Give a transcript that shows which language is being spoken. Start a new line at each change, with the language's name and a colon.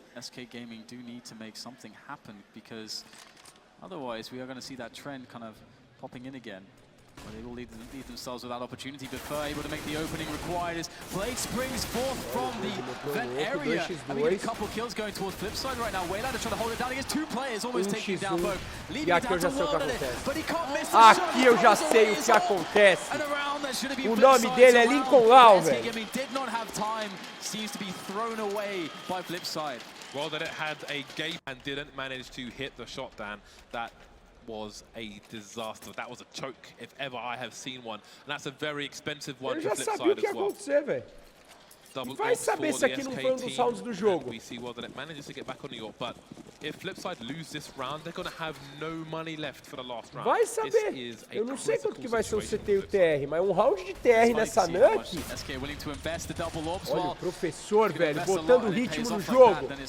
English: SK Gaming do need to make something happen, because otherwise we are going to see that trend kind of popping in again. Well, they will leave themselves without opportunity, but Fer able to make the opening required as Blade springs forth from the vent area. I mean, a couple kills going towards FLIPSID right now. Waylander trying to hold it down against 2 players, almost taking down both. Leaving it down to Waylander, but he can't miss the shot.
Portuguese: Aqui eu já sei o que acontece. O nome dele é Lincoln Lau, velho.
English: Did not have time, seems to be thrown away by FLIPSID. Well, that it had a gate and didn't manage to hit the shot, Dan. That was a disaster. That was a choke, if ever I have seen one. And that's a very expensive one for FLIPSID as well.
Portuguese: Eu já sabia o que ia acontecer, velho. Vai saber se aqui não foi dos rounds do jogo.
English: We see well that it manages to get back on the York, but if FLIPSID lose this round, they're going to have no money left for the last round.
Portuguese: Vai saber. Eu não sei quanto que vai ser o CT e o TR, mas um round de TR nessa NUKE. Olha o professor, velho, botando o ritmo no jogo.